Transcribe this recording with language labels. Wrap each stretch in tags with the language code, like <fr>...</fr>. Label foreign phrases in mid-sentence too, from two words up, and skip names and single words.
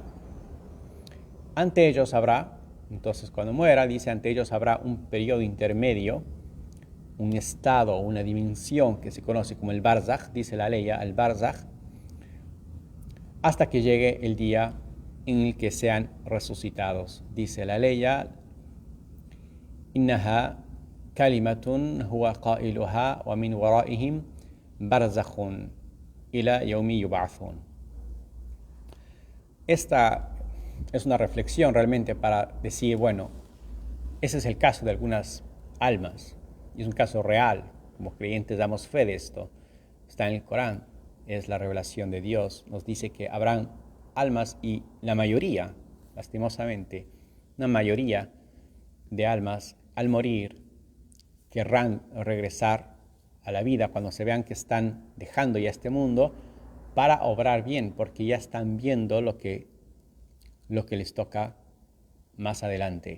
<es>Ante ellos habrá, entonces cuando muera, dice, ante ellos habrá un periodo intermedio, un estado, una dimensión que se conoce como el barzaj, dice la ley, el barzaj, hasta que llegue el día en el que sean resucitados. Dice la ley,</es> <ar>إنها كلمة هو قائلها ومن ورائهم برزخ إلى يوم يبعثون.</ar> <es>Esta es una reflexión realmente para decir, bueno, ese es el caso de algunas almas, y es un caso real. Como creyentes damos fe de esto. Está en el Corán, es la revelación de Dios. Nos dice que habrán almas, y la mayoría, lastimosamente, una mayoría de almas al morir querrán regresar a la vida cuando se vean que están dejando ya este mundo para obrar bien, porque ya están viendo lo que les toca más adelante.</es>